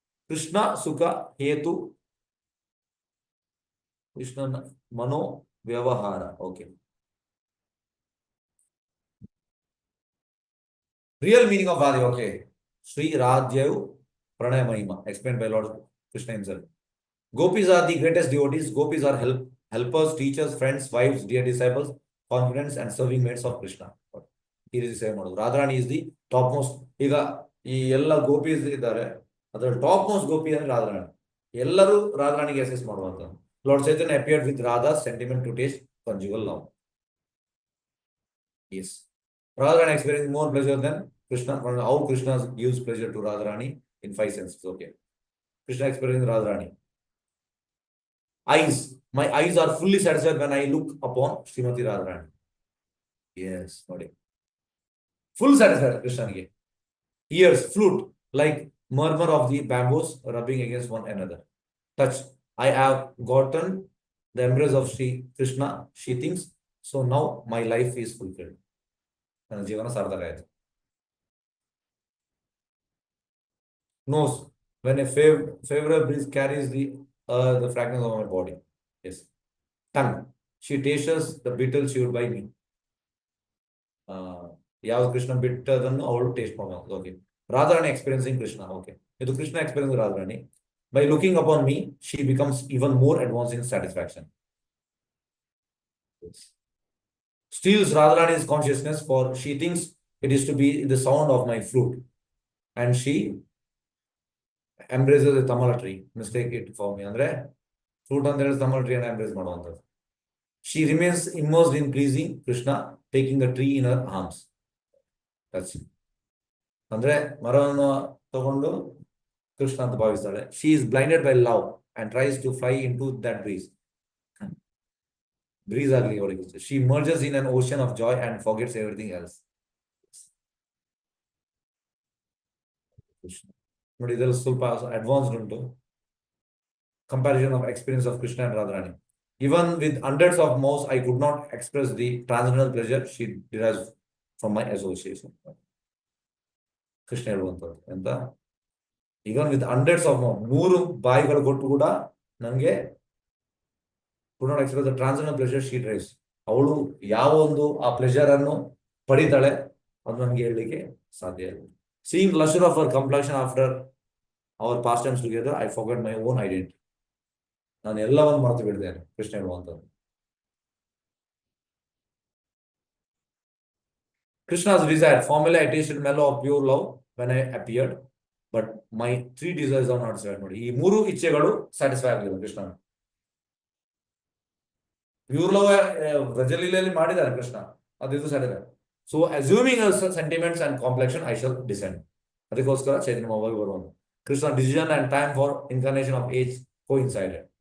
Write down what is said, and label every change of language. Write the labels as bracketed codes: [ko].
[bn] ಕೃಷ್ಣ ಸುಖ ಹೇತು ಕೃಷ್ಣನ ಮನೋ ವ್ಯವಹಾರ. [en] Okay, real meaning of ಆದಿ. Okay, Shri ರಾಧ್ಯವು ಪ್ರಣಯ ಮಹಿಮಾ explained by Lord Krishna himself. Gopis are the greatest devotees. Gopis are helpers, teachers, friends, wives, dear disciples, confidants and serving mates of Krishna. [kn] ಈ ರೀತಿ ಸೇವೆ ಮಾಡೋದು. [en] Radharani is the top most. [kn] ಈಗ ಈ ಎಲ್ಲ ಗೋಪೀಸ್ ಇದ್ದಾರೆ, ಅದರಲ್ಲಿ ಟಾಪ್ ಮೋಸ್ಟ್ ಗೋಪಿ ಅಂದ್ರೆ ರಾಧಾರಾಣಿ. ಎಲ್ಲರೂ ರಾಧಾರಾಣಿಗೆ ಅಸೆಸ್ ಮಾಡುವಂತ. [en] Lord Chaitanya appeared with Radha sentiment to taste conjugal love. Yes, Radharani experiencing more pleasure than Krishna. How Krishna gives pleasure to Radharani in 5 senses. Okay. Krishna experiencing Radharani. Eyes. My eyes are fully satisfied when I look upon Srimati Radharani. Yes, ನೋಡಿ. Full satisfied Krishna. Ears, flute, like murmur of the bamboos rubbing against one another. Touch. I have gotten the embrace of Sri Krishna, she thinks. So now my life is fulfilled. [kn] ನನ್ನ ಜೀವನ ಸಾರ್ಥಕ ಆಯಿತು. [en] Nose. When a favorable breeze carries the fragrance of my body. Yes. Tongue. She tastes the beetle chewed by me. [kn] ಯಾವ ಕೃಷ್ಣ ಬಿಟ್ಟದನ್ನು ಅವಳು taste ಮಾಡಬಹುದು. [en] Okay. Radharani experiencing Krishna. Okay. ಇದು Krishna experience Radharani. By looking upon me, she becomes even more advanced in satisfaction. Yes. Steals Radharani's consciousness, for she thinks it is to be the sound of my flute, and she embraces the Tamala tree. Mistake it for me. Andre flute and there is Tamala tree and embrace ಮಾಡುವಂತದ್ದು. She remains immersed in pleasing Krishna, taking the tree in her arms. That's it. [kn] ಅಂದ್ರೆ ಮರವನ್ನು ತಗೊಂಡು ಕೃಷ್ಣ ಅಂತ ಭಾವಿಸ್ತಾಳೆ. [en] She is blinded by love and tries to fly into that breeze. [kn] Breeze ಆಗಲಿ ಅವಳಿಗೆ. [en] She merges in an ocean of joy and forgets everything else. [kn] ನೋಡಿ ಇದರಲ್ಲಿ ಸ್ವಲ್ಪ advanced ಉಂಟು. [en] Comparison of experience of Krishna and Radharani. Even with hundreds of mouths, I could not express the transcendental pleasure she derives from my association. [kn] Krishna ಹೇಳುವಂಥದ್ದು ಎಂತ, [en] even with hundreds of mouths, [kn] 100 ಬಾಯಿಗಳು ಕೊಟ್ಟು ಕೂಡ ನನಗೆ [en] could not express the transcendental pleasure she derives. [kn] ಅವಳು ಯಾವ ಒಂದು ಆ pleasure ಅನ್ನು ಪಡಿತಾಳೆ ಅದು ನನಗೆ ಹೇಳಲಿಕ್ಕೆ ಸಾಧ್ಯ ಇಲ್ಲ. [en] Seeing the luster of her complexion after our pastimes together, I forgot my own identity. [kn] ನಾನು ಎಲ್ಲವನ್ನು ಮರೆತು ಬಿಡ್ತೇನೆ. ಕೃಷ್ಣ ಹೇಳುವಂಥದ್ದು. [en] Krishna's desire. Formerly I tasted mellow of pure love when I appeared, but my 3 desires are not satisfied. [kn] ನೋಡಿ ಈ 3 ಇಚ್ಛೆಗಳು satisfy ಆಗಲಿಲ್ಲ Krishna. Pure love ವ್ರಜಲೀಲೆಯಲ್ಲಿ ಮಾಡಿದ್ದಾರೆ ಕೃಷ್ಣ, ಅದು satisfy. [en] So assuming sentiments and complexion I shall descend. [kn] ಅದಕ್ಕೋಸ್ಕರ ಚೈತನ್ಯ ಮಹಾಭಾವಿ ಬರುವಂತ. [en] Krishna decision and time for incarnation of age coincided.